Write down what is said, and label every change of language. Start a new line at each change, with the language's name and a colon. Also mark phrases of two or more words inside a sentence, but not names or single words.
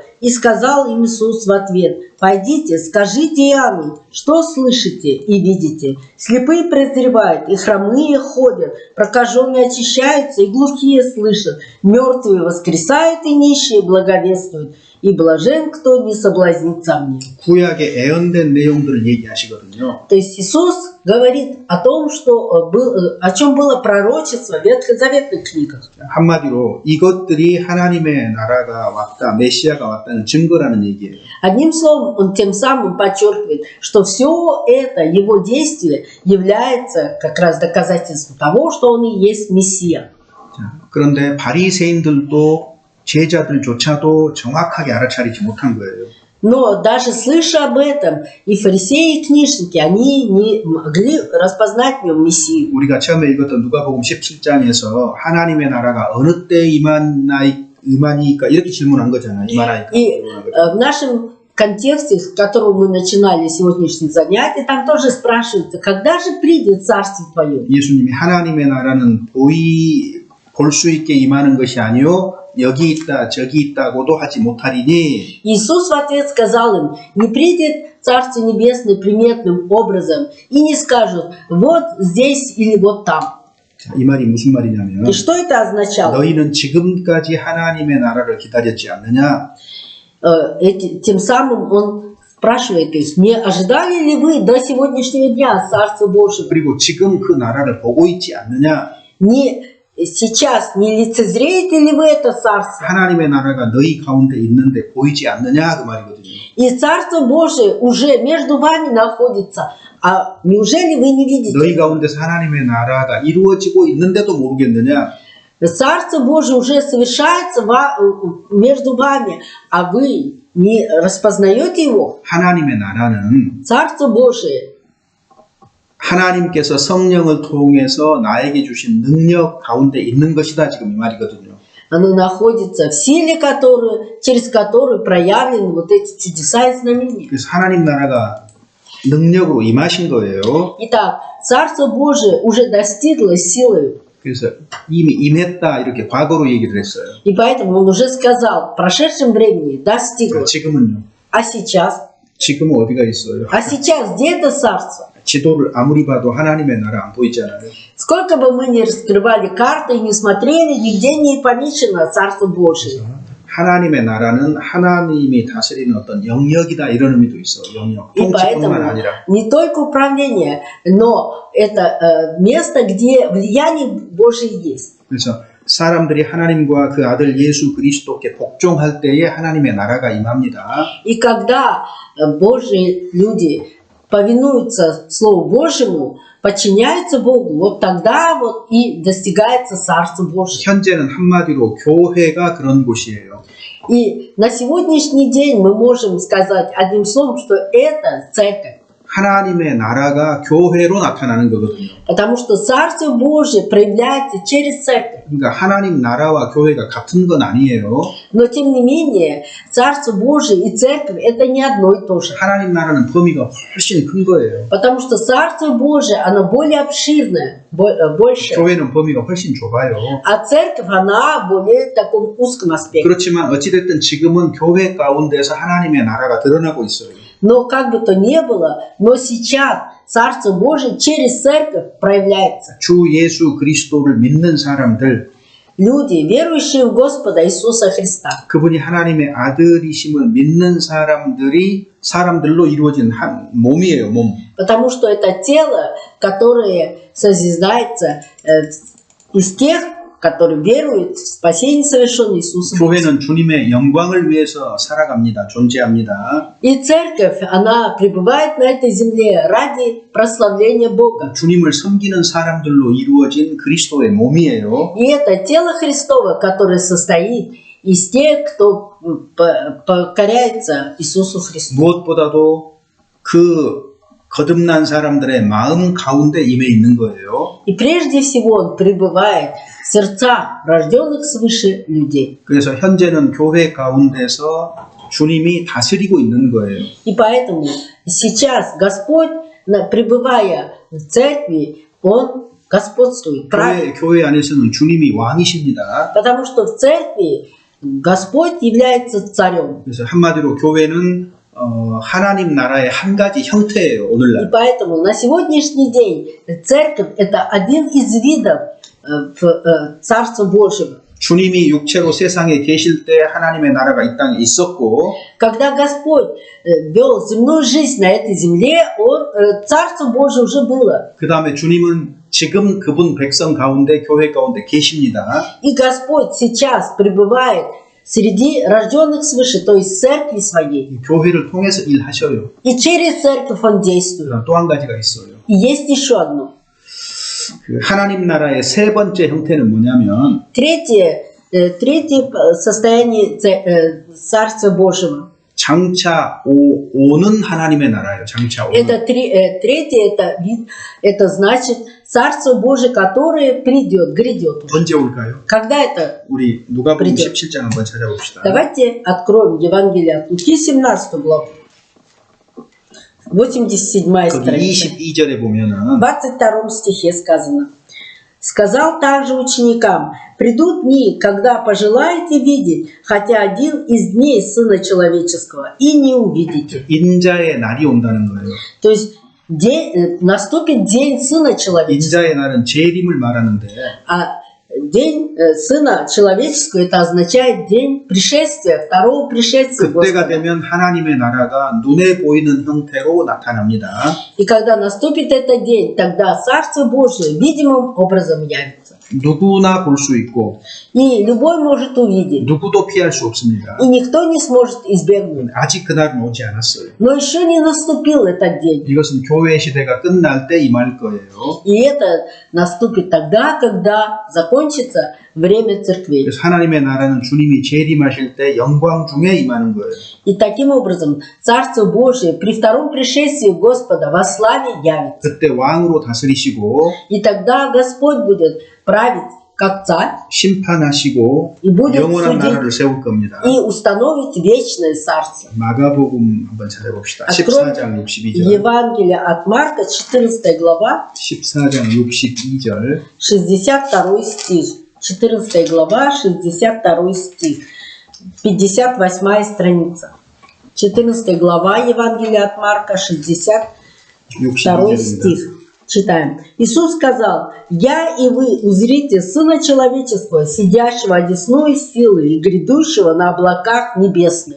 Russian: И сказал им Иисус в ответ: пойдите, скажите Иоанну, что слышите и видите. Слепые прозревают, и хромые ходят, прокаженные очищаются, и глухие слышат, мертвые воскресают, и нищие благовествуют. И блажен, кто не соблазнится мне.
Korean: 구약의 애언된 내용들을 얘기하시거든요.
Russian: То есть Иисус говорит о том, о чем было пророчество в ветхозаветных книгах.
Korean: 한마디로 이것들이 하나님의 나라가 왔다, 메시아가 왔다는 증거라는 얘기예요.
Russian: Одним словом, он тем самым подчеркивает, что все это, его действие, является как раз доказательством того, что он и есть Мессия.
Korean: 자, 그런데 바리새인들도 제자들조차도 정확하게 알아차리지 못한 거예요.
Russian: Но даже слыша об этом, и фарисеи, и книжники, они не могли распознать в нем Мессию.
Korean: 우리가 처음에 읽었던 누가복음 17장에서 하나님의 나라가 어느 때 임하니까 이렇게 질문한 거잖아요. 임하나이까.
Russian: И в нашем контексте, с которого мы начинали сегодняшнее занятие, там тоже спрашивается, когда же придет Царство Твое?
Korean: 예수님이 하나님의 나라는 볼 수 있게 임하는 것이 아니요 여기 있다 저기 있다고도 하지 못하리니.
Russian: Иисус в ответ сказал им: не придет Царство Небесное приметным образом и не скажут: вот здесь или вот там.
Korean: 자, 이 말이 무슨 말이냐면
Russian: И что это означало?
Korean: 너희는 지금까지 하나님의 나라를 기다렸지 않느냐?
Russian: Тем самым он спрашивает их: не ожидали ли вы до сегодняшнего дня Царства Божьего?
Korean: 그리고 지금 그 나라를 보고 있지 않느냐?
Russian: Сейчас не лицезреете ли вы это царство?
Korean: 하나님의 나라가 너희 가운데 있는데 보이지 않느냐 그 말이거든요.
Russian: И Царство Божие уже между вами находится. А неужели вы не видите?
Korean: 너희 가운데서 하나님의 나라가 이루어지고 있는데도 모르겠느냐?
Russian: Царство Божие уже совершается между вами, а вы не распознаете его?
Korean: 하나님의 나라는
Russian: Царство Божие
Korean: 하나님께서 성령을 통해서 나에게 주신 능력 가운데 있는 것이다 지금 이 말이거든요.
Russian: оно находится в силе, через которую проявлены вот эти чудеса и знамения.
Korean: 그래서 하나님 나라가 능력으로 임하신 거예요.
Russian: Итак, Царство Божие уже достигло силой.
Korean: 그래서 이미 임했다 이렇게 과거로 얘기를 했어요.
Russian: И поэтому он уже сказал, в прошедшем времени достигло.
Korean: 지금은요.
Russian: А сейчас?
Korean: 지금은 어디가 있어요?
Russian: А сейчас где это царство?
Korean: 지도를 아무리 봐도 하나님의 나라 안 보이잖아요. Сколько бы мы ни раскрывали карты и не смотрели, нигде не помечено Царство Божие. 하나님의 나라는 하나님이 다스리는 어떤 영역이다 이런 의미도 있어. 영역.
Russian: И поэтому
Korean: 통치뿐만 아니라.
Russian: не только управление, но это место, где влияние Божие есть.
Korean: 그래서 사람들이 하나님과 그 아들 예수 그리스도께 복종할 때에 하나님의 나라가 임합니다.
Russian: И когда Божьи люди повинуются Слову Божьему, подчиняются Богу, вот тогда вот и достигается Царство Божие.
Korean: 현재는 한마디로 교회가 그런 곳이에요.
Russian: И на сегодняшний день мы можем сказать одним словом, что это церковь.
Korean: 하나님의 나라가 교회로 나타나는 거거든요.
Russian: Потому что Царство Божие проявляется через церковь.
Korean: 그러니까 하나님 나라와 교회가 같은 건 아니에요.
Russian: Но тем не менее, Царство Божие и церковь это не одно и то же.
Korean: 하나님 나라는 범위가 훨씬 큰 거예요.
Russian: Потому что Царство Божие, оно более обширное, больше.
Korean: 교회는 범위가 훨씬 좁아요.
Russian: А церковь, она более в таком узком аспекте.
Korean: 그렇지만 어찌됐든 지금은 교회 가운데서 하나님의 나라가 드러나고 있어요.
Russian: Но как бы то ни было, но сейчас Царство Божие через церковь проявляется.
Korean: 주 예수 그리스도를 믿는 사람들,
Russian: Люди, верующие в Господа Иисуса Христа.
Korean: 그분이 하나님의 아들이심을 믿는 사람들로 이루어진 한 몸이에요, 몸.
Russian: Потому что это тело, которое созидается из тех, которые веруют в спасение совершенное Иисуса Христа.
Korean: 교회는 주님의 영광을 위해서 살아갑니다, 존재합니다.
Russian: И церковь, она пребывает на этой земле ради прославления Бога.
Korean: 주님을 섬기는 사람들로 이루어진 그리스도의 몸이에요.
Russian: И это тело Христово, которое состоит из тех, кто покоряется Иисусу Христу.
Korean: 무엇보다도 그 거듭난 사람들의 마음 가운데 임해 있는 거예요.
Russian: И прежде всего он пребывает в сердцах рожденных свыше людей.
Korean: 그래서 현재는 교회 가운데서 주님이 다스리고 있는 거예요.
Russian: И поэтому сейчас Господь, пребывая в церкви, Он господствует, правит.
Korean: 교회 안에서는 주님이 왕이십니다.
Russian: Потому что в церкви Господь является царем.
Korean: 그래서 한마디로 교회는 하나님 나라의 한 가지 형태예요.
Russian: И
Korean: 오늘날.
Russian: поэтому на сегодняшний день церковь это один из видов Царства Божьего.
Korean: 주님이 육체로 세상에 계실 때 하나님의 나라가 이 땅에 있었고
Russian: Когда Господь вел земную жизнь на этой земле, Царство Божие уже было.
Korean: 그 다음에 주님은 지금 그분 백성 가운데 교회 가운데 계십니다.
Russian: И Господь сейчас пребывает среди рожденных свыше, то есть церкви своей.
Korean: 이 교회를 통해서 일하셔요.
Russian: И через церковь Он действует.
Korean: 또 한 가지가 있어요.
Russian: И есть еще одно.
Korean: 그 하나님 나라의 세 번째 형태는 뭐냐면
Russian: Третье состояние Царства Божьего.
Korean: 장차 오는 하나님의 나라예요. 장차 오는.
Russian: Это третье вид, это значит Царство Божие, которое грядет уже.
Korean: 언제 올까요?
Russian: Когда это?
Korean: 우리 누가복음
Russian: придет.
Korean: 17장 한번 찾아봅시다.
Russian: Давайте откроем Евангелие от Луки, 17 главу. 87
Korean: 거기
Russian: страница.
Korean: 22절에 보면은
Russian: В 22 стихе сказано. Сказал также ученикам: придут дни, когда пожелаете видеть хотя один из дней Сына Человеческого, и не увидите.
Korean: 인자의 날이 온다는 거예요.
Russian: То есть наступит день Сына Человеческого.
Korean: 인자의 날은 재림을 말하는데
Russian: А день Сына Человеческого это означает день пришествия, второго пришествия
Korean: 그때가
Russian: Господа.
Korean: 되면 하나님의 나라가 눈에 보이는 형태로 나타납니다.
Russian: И когда наступит этот день, тогда Царство Божие видимым образом явится.
Korean: 누구나 볼 수 있고
Russian: И любой может увидеть.
Korean: 누구도 피할 수 없습니다.
Russian: И никто не сможет избегнуть.
Korean: 아직 그날은 오지 않았어요.
Russian: Но еще не наступил этот день.
Korean: 이것은 교회 시대가 끝날 때 임할 거예요.
Russian: И это наступит тогда, когда закончится время церквей.
Korean: 그래서 하나님의 나라는 주님이 재림하실 때 영광 중에 임하는 거예요.
Russian: И таким образом Царство Божие при втором пришествии Господа во славе явится.
Korean: 그때 왕으로 다스리시고
Russian: И тогда Господь будет править как царь
Korean: 심판하시고
Russian: и будет
Korean: 영원한
Russian: судить
Korean: 나라를 세울 겁니다.
Russian: и установить вечное царство.
Korean: 마가복음 한번 찾아봅시다.
Russian: Откройте
Korean: 14장 62절.
Russian: Евангелие от Марка, 14 глава,
Korean: 14장 62절.
Russian: 62 стих. 14 глава, 62 стих. 58 страница. 14 глава Евангелия от Марка, 62
Korean: 62절입니다.
Russian: стих. Читаем. Иисус сказал: «Я и вы узрите Сына Человеческого, сидящего одесную силы и грядущего на облаках небесных».